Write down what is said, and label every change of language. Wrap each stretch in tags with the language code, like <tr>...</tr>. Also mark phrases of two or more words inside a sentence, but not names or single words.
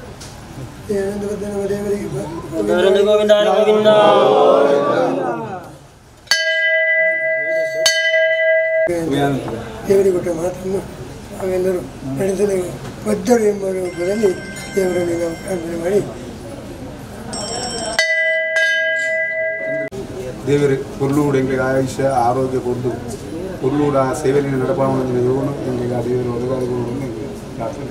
<kn>ದೇವರಿಗೆ ಕೊಟ್ಟ ಮಾತನ್ನು ಅವೆಲ್ಲರೂ ನಡೆಸಲು ಬದ್ಧರು ಎಂಬ ರೂಪದಲ್ಲಿ ದೇವರಲ್ಲಿ ನಾವು ಪ್ರಾರ್ಥನೆ ಮಾಡಿ</kn> <tcy>ದೇವರು ಕೊರ್ಲೂಡು ಎಂಗೆ ಆಯುಷ್ಯ ಆರೋಗ್ಯ ಕೊಡ್ದು ಕೊರ್ಲೂಡ ಸೇವೆಯಲ್ಲಿ ನಡಪಾವಣೆ ಯೋಗನು ಎಂಗೆ ಆ ದೇವರು ಒದಗಾಡಿಕೊಂಡು ಪ್ರಾರ್ಥನೆ</tcy>